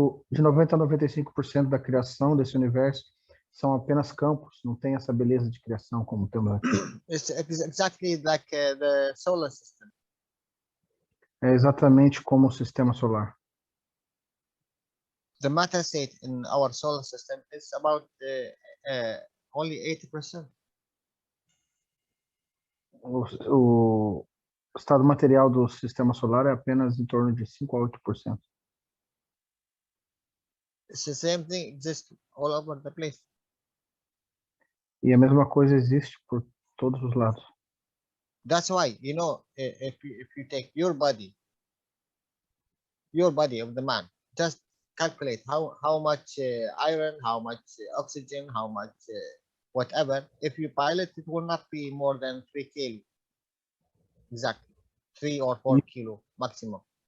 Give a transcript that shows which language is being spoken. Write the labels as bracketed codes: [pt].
[pt] De 90 a 95% da criação desse universo são apenas campos, não tem essa beleza de criação como temos aqui. [en] It's exactly like the solar system. [pt] É exatamente como o sistema solar. [en] The matter state in our solar system is about only 80%. [pt] O estado material do sistema solar é apenas em torno de 5 a 8%. [en] It's the same thing exists all over the place. [pt] E a mesma coisa existe por todos os lados. [en] That's why, you know, if you take your body of the man, just calculate how much iron, how much oxygen, how much whatever. If you pile it, it will not be more than 3 kilo. Exactly, 3 or 4 kilo maximum.